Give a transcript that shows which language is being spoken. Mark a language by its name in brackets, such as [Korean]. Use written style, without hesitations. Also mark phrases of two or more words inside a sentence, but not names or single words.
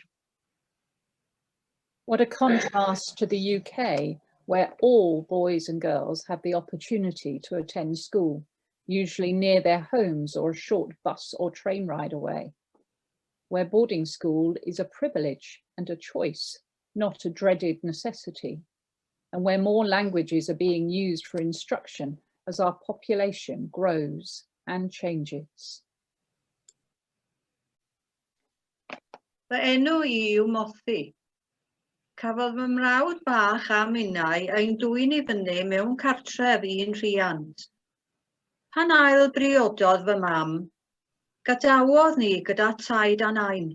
[English] What a contrast to the UK, where all boys and girls have the opportunity to attend school, usually near their homes or a short bus or train ride away, where boarding school is a privilege and a choice, not a dreaded necessity, and where more languages are being used for instruction as our population grows and changes. [Welsh] Fy enw I yw Mawrth. Cafodd fy mrawd bach a minnau ein dwyn I fyny mewn cartref un rhiant. Pan ail briododd fy mam, gadawodd ni gyda taid a nain.